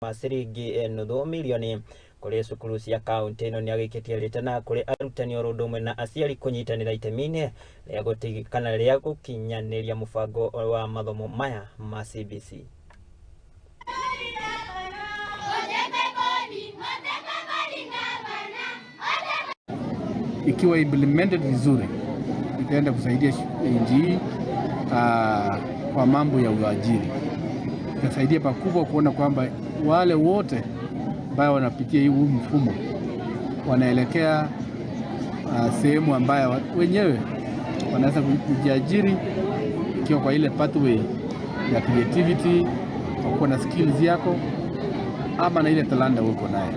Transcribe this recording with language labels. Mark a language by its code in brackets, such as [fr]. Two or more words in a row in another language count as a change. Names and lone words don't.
[ki] ciringi nuthu milioni kuri cukuru cia kaunti ino ni agikitie ritana kuri arutani orundumwe na aciari kunyitanira itemi-ini ria gutigikana ria gukinyaniria mubango wa mathomo maya ma CBC. [sw] Ikiwa implemented vizuri itaenda kusaidia nchi kwa mambo ya uajiri. Itasaidia pakubwa kuona kwamba wale wote ambao wanapitia huu mfumo wanaelekea sehemu ambayo wenyewe wanaweza kujiajiri, ikiwa kwa ile pathway ya creativity, kuwa na skills yako ama na ile talanta uko nayo.